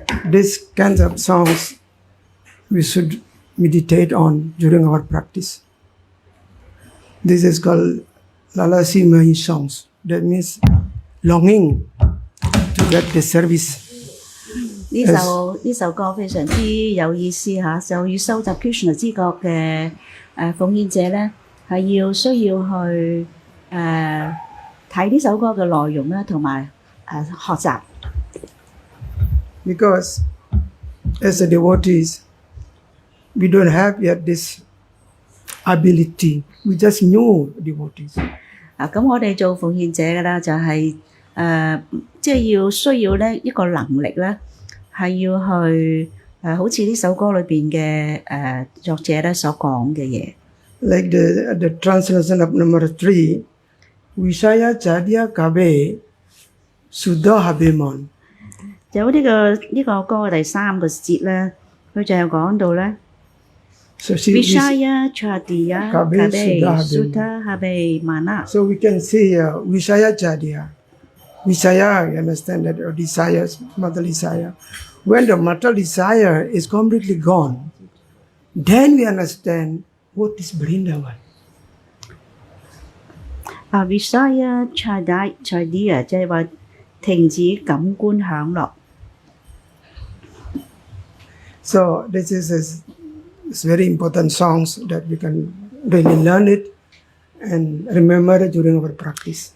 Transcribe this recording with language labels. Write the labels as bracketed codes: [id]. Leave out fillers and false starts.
[en] These kinds of songs we should meditate on during our practice. This is called Lalasi songs. That means longing to get the service. [yue] 呢首歌非常之有意思嚇，就要收集 Krishna 知覺嘅奉獻者咧，係需要去睇呢首歌嘅內容啦，同埋學習。 [en] Because as a devotees, we don't have yet this ability. We just know devotees. [yue] 咁我哋做奉獻者嘅啦，就係即係需要咧一個能力咧，係要去好似呢首歌裏邊嘅作者咧所講嘅嘢。 [en] Like the translation of number 3, Vishaya Chadya Kabe Suddha Habemon. [yue] 有呢個歌嘅第3個節咧，佢就係講到咧， [en] So she [bn] Vishaya Chadiya Kabe Kabe Sudha Sutta Habe Mana. [en] So we can see Vishaya Chadya. Vishaya, you understand that, or desires, material desire. When the material desire is completely gone, then we understand what is Vrindavan. [yue] Vishaya Chadiya 即係話停止感官享樂。 [en] So this is it's very important songs that we can really learn it and remember it during our practice.